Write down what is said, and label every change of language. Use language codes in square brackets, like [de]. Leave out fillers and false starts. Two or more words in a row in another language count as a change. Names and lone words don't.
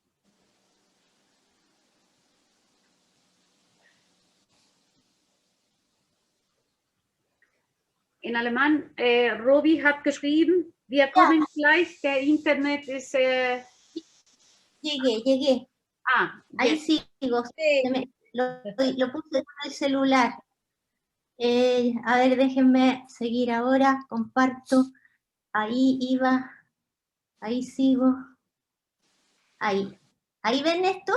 [es] En alemán, [de] Robbie hat geschrieben, wir kommen gleich, der Internet ist... [es] Llegué. Ah, ahí sigo. Lo puse en el celular. A ver, déjenme seguir ahora. Comparto. Ahí iba. Ahí sigo. Ahí. ¿Ahí ven esto?